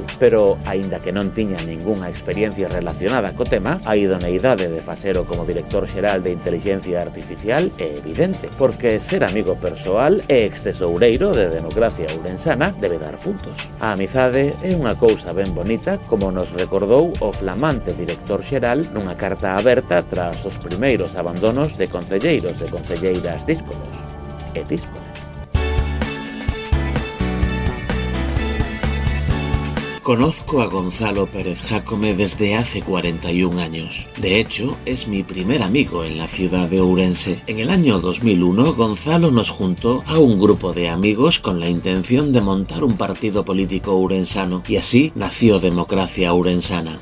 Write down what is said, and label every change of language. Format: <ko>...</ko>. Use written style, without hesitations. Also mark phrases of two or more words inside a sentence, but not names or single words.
<gl>Pero, aínda que non tiña ningunha experiencia relacionada co tema, a idoneidade de Fasero como director xeral de Intelixencia Artificial é evidente, porque ser amigo persoal e extesoureiro de democracia ourensana debe dar puntos. A amizade é unha cousa ben bonita, como nos recordou o flamante director xeral nunha carta aberta tras os primeiros abandonos de concelleiros e concelleiras díscolos e díscolas.</gl> <es>Conozco a Gonzalo Pérez Jácome desde hace 41 años. De hecho, es mi primer amigo en la ciudad de Ourense. En el año 2001, Gonzalo nos juntó a un grupo de amigos con la intención de montar un partido político ourensano, y así nació Democracia Ourensana.</es>